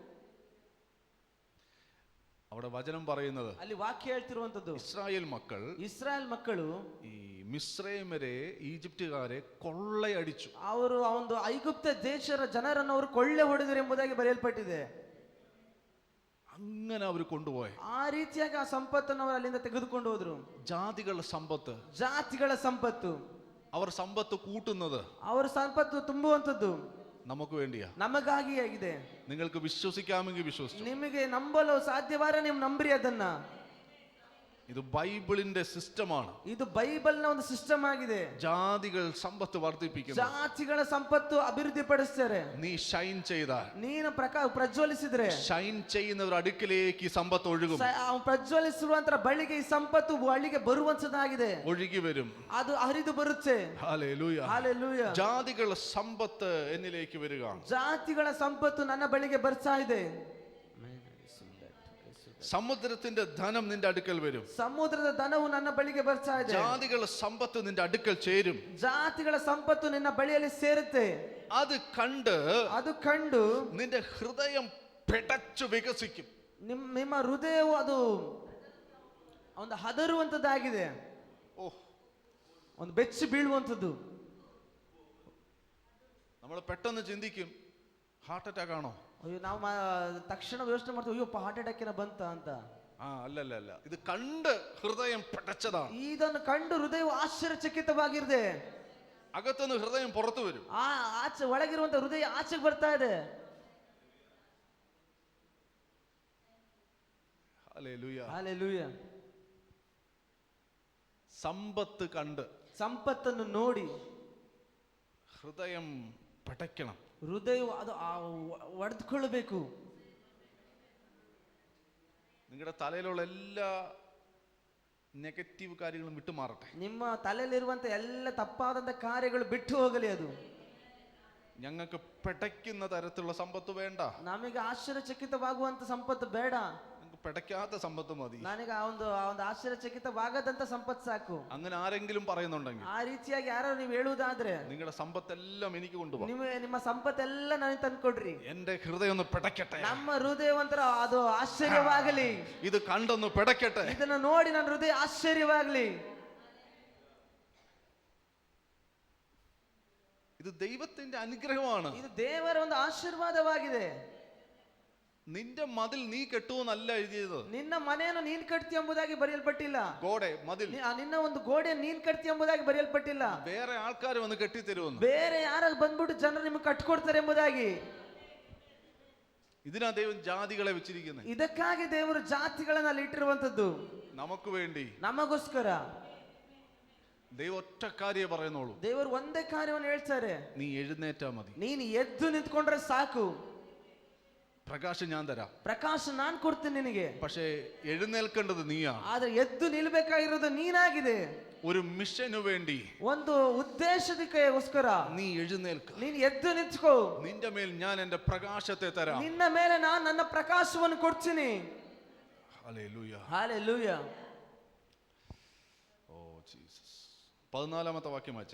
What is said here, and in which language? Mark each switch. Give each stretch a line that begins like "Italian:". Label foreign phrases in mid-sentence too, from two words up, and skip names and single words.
Malayalam: അവിടെ വചനം പറയുന്നത്,
Kannada: ಅಲ್ಲಿ ವಾಕ್ಯ ಹೇಳ್ತಿರುವಂತದ್ದು,
Malayalam: ഇസ്രായേൽ
Kannada: ಮಕ್ಕಳು
Malayalam: ഈ മിസ്രൈമരെ, ഈജിപ്തുകാരെ കൊള്ളയടിച്ചു.
Kannada: ಅವರು ಆ ಒಂದು ಐಗುಪ್ತ ದೇಶದ ಜನರನ್ನು ಅವರು ಕೊಳ್ಳೆ ಹೊಡೆದರು ಎಂಬುದಾಗಿ ಬರೆಯಲ್ಪಟ್ಟಿದೆ.
Malayalam: അങ്ങനെ അവർ കൊണ്ടുപോയി.
Kannada: ಆ ರೀತಿಯಾಗಿ ಆ ಸಂಪತ್ತನ್ನು ಅವರು ಅಲ್ಲಿಂದ ತೆಗೆದುಕೊಂಡು ಹೋದ್ರು.
Malayalam: ജാതികളുടെ സമ്പത്ത്,
Kannada: ಜಾತಿಗಳ ಸಂಪತ್ತು,
Malayalam: അവർ സമ്പത്ത് കൂട്ടുന്നത്
Kannada: ಅವರ ಸಂಪತ್ತು ತುಂಬುವಂತದ್ದು
Malayalam: നമുക്ക് വേണ്ടിയാ,
Kannada: ನಮಗಾಗಿ ಆಗಿದೆ.
Malayalam: നിങ്ങൾക്ക് വിശ്വസിക്കാമെങ്കിൽ വിശ്വസിച്ചു.
Kannada: ನಿಮಗೆ ನಂಬಲು ಸಾಧ್ಯವಾದರೆ ನೀವು ನಂಬ್ರಿ ಅದನ್ನ.
Malayalam: ഇത് ബൈബിളിന്റെ സിസ്റ്റമാണ്.
Kannada: ಇದು ಬೈಬಲ್ನ ಒಂದು ಸಿಸ್ಟಮ್ ಆಗಿದೆ.
Malayalam: ജാതികൾ സമ്പത്ത് വർദ്ധിപ്പിക്കുന്നു.
Kannada: ಜಾತಿಗಳ ಸಂಪತ್ತು ಅಭಿವೃದ್ಧಿ ಪಡಿಸ್ತಾರೆ.
Malayalam: നീ ഷൈൻ ചെയ്താൽ,
Kannada: ನೀನು ಪ್ರಜ್ವಲಿಸಿದ್ರೆ,
Malayalam: ഷൈൻ ചെയ്യുന്നവർ അടുക്കിലേക്ക് ഈ സമ്പത്ത് ഒഴുകും.
Kannada: ಪ್ರಜ್ವಲಿಸುವಂತರ ಬಳಿಗೆ ಈ ಸಂಪತ್ತು ಬಳಿಗೆ ಬರುವಂತದಾಗಿದೆ,
Malayalam: ഒഴുകി വരും.
Kannada: ಅದು ಹರಿದು ಬರುತ್ತೆ.
Malayalam: ഹല്ലേലൂയ,
Kannada: ಹಲ್ಲೆಲೂಯಾ.
Malayalam: ജാതികളുടെ സമ്പത്ത് എന്നിലേക്ക് വരിക.
Kannada: ಜಾತಿಗಳ ಸಂಪತ್ತು ನನ್ನ ಬಳಿಗೆ ಬರ್ತಾ ಇದೆ.
Malayalam: സമുദ്രത്തിന്റെ ധനം നിന്റെ അടുക്കൽ വരും.
Kannada: ಸಮುದ್ರದ ಧನವು ನನ್ನ ಬಳಿಗೆ ಬರ್ತಾ ಇದೆ.
Malayalam: ജാതികളുടെ സമ്പത്ത് നിന്റെ അടുക്കൽ ചേരും.
Kannada: ಜಾತಿಗಳ ಸಂಪತ್ತು ನಿನ್ನ ಬಳಿಯಲ್ಲಿ ಸೇರುತ್ತೆ.
Malayalam: അത് കണ്ട് നിന്റെ ഹൃദയം പെടച്ചു വികസിക്കും.
Kannada: ನಿಮ್ಮ ಹೃದಯವು ಅದು ಒಂದು ಹದರುವಂತದ್ದಾಗಿದೆ, ಒಂದು ಬೆಚ್ಚಿ ಬೀಳುವಂಥದ್ದು.
Malayalam: നമ്മൾ പെട്ടെന്ന് ചിന്തിക്കും,
English: heart attack
Malayalam: ആണോ?
Kannada: ಅಯ್ಯೋ, ನಾವು ತಕ್ಷಣ ಯೋಚನೆ ಮಾಡ್ತೀವಿ, ಅಯ್ಯೋ
English: heart attack
Kannada: ಏನ ಬಂತ ಅಂತ.
Malayalam: അല്ല, ഇത് കണ്ട് ഹൃദയം പെടച്ചതാണ്.
Kannada: ಇದನ್ನು ಕಂಡು ಹೃದಯವು ಆಶ್ಚರ್ಯಚಕಿತವಾಗಿರುತ್ತೆ.
Malayalam: അകത്തുനിന്ന് ഹൃദയം പുറത്തു വരും.
Kannada: ಆಚೆ ಒಳಗಿರುವಂತ ಹೃದಯ ಆಚೆಗೆ ಬರ್ತಾ ಇದೆ.
Malayalam: ഹല്ലേലൂയ,
Kannada: ಹಲ್ಲೆಲೂಯ.
Malayalam: സമ്പത്ത് കണ്ട്,
Kannada: ಸಂಪತ್ತನ್ನು ನೋಡಿ
Malayalam: ഹൃദയം പെടയ്ക്കണം.
Kannada: ಹೃದಯವು ಅದು ಒಡೆದುಕೊಳ್ಳಬೇಕು.
Malayalam: നിങ്ങളുടെ തലയിലുള്ള എല്ലാ നെഗറ്റീവ് കാര്യങ്ങളും വിട്ടുമാറട്ടെ.
Kannada: ನಿಮ್ಮ ತಲೆಯಲ್ಲಿರುವಂತ ಎಲ್ಲ ತಪ್ಪಾದಂತ ಕಾರ್ಯಗಳು ಬಿಟ್ಟು ಹೋಗಲಿ. ಅದು
Malayalam: ഞങ്ങൾക്ക് പെടയ്ക്കുന്ന തരത്തിലുള്ള സമ്പത്ത് വേണ്ട.
Kannada: ನಮಗೆ ಆಶ್ಚರ್ಯಚಕಿತವಾಗುವಂತ ಸಂಪತ್ತು ಬೇಡ.
Malayalam: പെടയ്ക്കാത്ത സമ്പത്ത് മതി.
Kannada: ನನಗೆ ಆ ಒಂದು ಆಶ್ಚರ್ಯಚಕಿತವಾಗದಂತ ಸಂಪತ್ತು ಸಾಕು.
Malayalam: അങ്ങനെ ആരെങ്കിലും പറയുന്നുണ്ടെങ്കിൽ,
Kannada: ಆ ರೀತಿಯಾಗಿ ಯಾರು ನೀವು ಹೇಳುವುದಾದ್ರೆ,
Malayalam: നിങ്ങളുടെ സമ്പത്തെല്ലാം എനിക്ക് കൊണ്ടുപോകും,
Kannada: ನಿಮ್ಮ ಸಂಪತ್ತೆಲ್ಲ ನನಗೆ ತಂದ್ಕೊಡ್ರಿ.
Malayalam: എന്റെ ഹൃദയം ഒന്ന് പെടയ്ക്കട്ടെ,
Kannada: ನಮ್ಮ ಹೃದಯವಂತರ ಅದು ಆಶ್ಚರ್ಯವಾಗಲಿ.
Malayalam: ഇത് കണ്ടൊന്ന് പെടയ്ക്കട്ടെ,
Kannada: ಇದನ್ನು ನೋಡಿ ನನ್ನ ಹೃದಯ ಆಶ್ಚರ್ಯವಾಗಲಿ.
Malayalam: ഇത് ദൈവത്തിന്റെ അനുഗ്രഹമാണ്.
Kannada: ಇದು ದೇವರ ಒಂದು ಆಶೀರ್ವಾದವಾಗಿದೆ.
Malayalam: നിന്റെ മതിൽ നീ കെട്ടുവെന്നല്ല എഴുതിയത്.
Kannada: ನಿನ್ನ ಮನೆಯನ್ನು ನೀನ್ ಕಟ್ತಿ ಎಂಬುದಾಗಿ ಬರೆಯಲ್ಪಟ್ಟಿಲ್ಲ. ಗೋಡೆ ಮതിൽ, ನಿನ್ನ ಒಂದು ಗೋಡೆ ನೀನ್ ಕಟ್ತಿ ಎಂಬುದಾಗಿ ಬರೆಯಲ್ಪಟ್ಟಿಲ್ಲ.
Malayalam: ಬೇರೆ ಆൾക്കാർ വന്ന് കെട്ടിത്തരുമെന്ന്,
Kannada: ಬೇರೆ ಯಾರು ಬಂದ್ಬಿಟ್ಟು ಜನರು ನಿಮಗೆ ಕಟ್ಕೊಡ್ತಾರೆ ಎಂಬುದಾಗಿ.
Malayalam: ഇതിനാ ദൈവം ജാതികളെ വെച്ചിരിക്കുന്നത്.
Kannada: ಇದಕ್ಕಾಗಿ ದೇವರು ಜಾತಿಗಳನ್ನ ಅಲ್ಲಿ ಇಟ್ಟಿರುವಂತದ್ದು
Malayalam: നമുക്ക് വേണ്ടി,
Kannada: ನಮಗೋಸ್ಕರ.
Malayalam: ദൈവം ഒറ്റ കാര്യേ പറയുന്നുള്ളൂ,
Kannada: ದೇವರು ಒಂದೇ ಕಾರ್ಯವನ್ನು ಹೇಳ್ತಾರೆ,
Malayalam: നീ എഴുന്നേറ്റാ മതി.
Kannada: ನೀನು ಎದ್ದು ನಿಂತ್ಕೊಂಡ್ರೆ ಸಾಕು,
Malayalam: പ്രകാശം ഞാൻ തരാം,
Kannada: ಪ್ರಕಾಶ ನಾನ್ ಕೊಡ್ತೀನಿ ನಿನಗೆ.
Malayalam: പക്ഷേ എഴുന്നേൽക്കേണ്ടത് നീയാ.
Kannada: ಆದ್ರೆ ಎದ್ದು ನಿಲ್ಬೇಕಾಗಿರೋದು ನೀನಾಗಿದೆ.
Malayalam: ഒരു മിഷനു വേണ്ടി,
Kannada: ಒಂದು ಉದ್ದೇಶಕ್ಕೋಸ್ಕರ
Malayalam: നീ എഴുന്നേൽക്ക,
Kannada: ನೀನು ಎದ್ದು ನಿಂತ್ಕೋ.
Malayalam: നിന്റെ മേൽ ഞാൻ എന്റെ പ്രകാശത്തെ തരാം.
Kannada: ನಿನ್ನ ಮೇಲೆ ನಾನು ನನ್ನ ಪ್ರಕಾಶವನ್ನು ಕೊಡ್ತೀನಿ.
Malayalam: ഹല്ലേലൂയ,
Kannada: ಹಲ್ಲೆಲೂಯ.
English: Oh Jesus.
Malayalam: 14ാമത്തെ വാക്യം വായിച്ചേ.